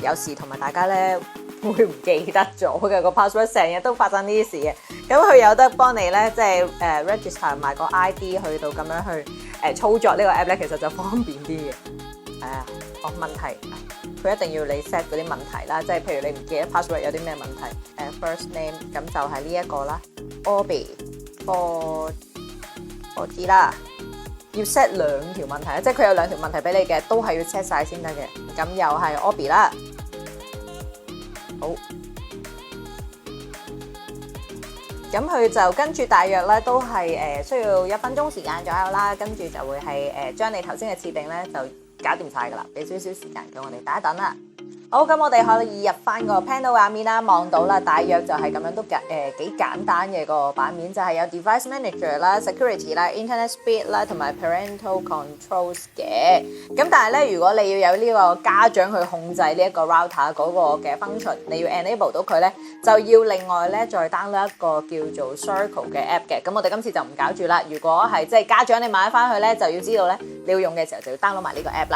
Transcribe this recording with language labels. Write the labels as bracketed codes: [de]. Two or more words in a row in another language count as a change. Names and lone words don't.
[yue] 有時同埋大家咧會唔記得咗嘅個 password， 成日都發生呢啲事嘅。咁佢有得幫你咧，即係register 埋個 ID 去到咁樣去操作呢個 app 咧，其實就方便啲嘅。問題。佢一定要你 set 嗰啲問題啦，即係譬如你唔記得 password 有啲咩問題 ， [en] first name [yue] 咁就係呢一個啦 ，Orbi 4G 啦，要 set 2條問題啦，即係佢有2條問題俾你嘅，都係要 set 晒先得嘅。咁又係 Orbi 啦，好，咁佢就跟住大約咧都係需要1分鐘時間左右啦，跟住就會係將你頭先嘅設定咧就搞掂晒㗎啦，俾少少時間叫我哋等一等啦。好，咁我哋可以入翻個 panel 畫面啦，望到啦，大約就係咁樣都幾簡單嘅個版面，就係有 [en] device manager [yue] 啦、security 啦、 [en] internet speed [yue] 啦，同埋 [en] parental controls [yue] 嘅。咁但係咧，如果你要有呢個家長去控制呢一個 router 嗰個嘅 function，你要 enable 到佢咧，就要另外咧再 download 一個叫做 Circle 嘅 app 嘅。咁我哋今次就唔搞住啦。如果係即係家長你買翻去咧，就要知道咧，你要用嘅時候就要 download 埋呢個 app 啦。